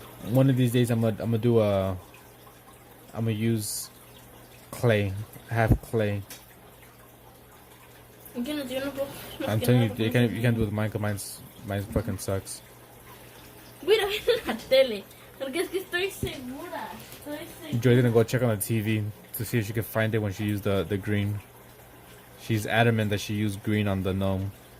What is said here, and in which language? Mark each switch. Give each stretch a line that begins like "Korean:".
English: One of these days I'm gonna use clay. Have clay. I'm telling you, you can't do it with mine, 'cause mine's fucking sucks.
Spanish: Voy a ver la tele, porque es que estoy segura.
English: Joy's gonna go check on the TV to see if she can find it when she used the green. She's adamant that she used green on the gnome.